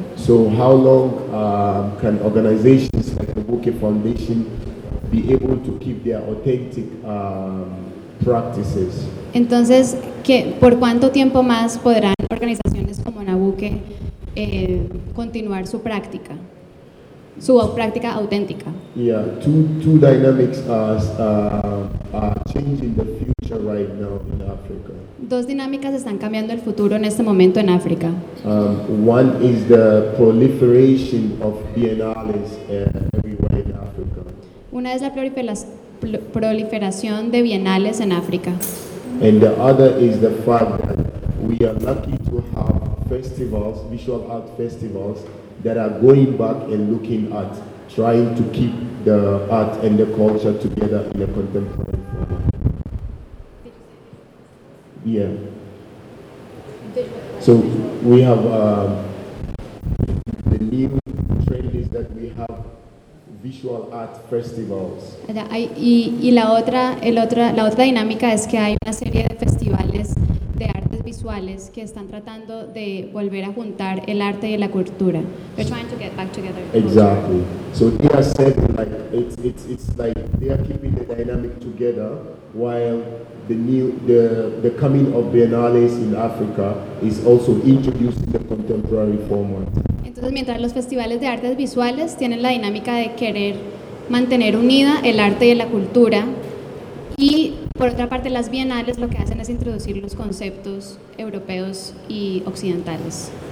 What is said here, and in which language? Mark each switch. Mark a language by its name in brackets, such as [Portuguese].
[English] So how long can organizations like the Nubuque Foundation be able to keep their authentic practices? [Spanish] Entonces, ¿qué, por cuánto tiempo más podrán organizaciones como Nubuque continuar su práctica? Su práctica auténtica. [English] Yeah, two dynamics are changing the future right now in Africa. [Spanish] Dos dinámicas están cambiando el futuro en este momento en África. [English] One is the proliferation of biennales everywhere in Africa. [Spanish] Una es la proliferación de bienales en África. [English] And the other is the fact that we are lucky to have festivals, visual art festivals, that are going back and looking at trying to keep the art and the culture together in a contemporary form. Yeah. So we have the new trend is that we have visual art festivals. [Spanish] Y la otra dinámica es que hay una serie de festivales de artes visuales que están tratando de volver a juntar el arte y la cultura. [English] They're trying to get back together. Exactly. So they are saying like it's like they are keeping the dynamic together while the coming of Biennales in Africa is also introducing the contemporary format. [Spanish] Entonces, mientras los festivales de artes visuales tienen la dinámica de querer mantener unida el arte y la cultura, y por otra parte las bienales lo que hacen es introducir los conceptos europeos y occidentales.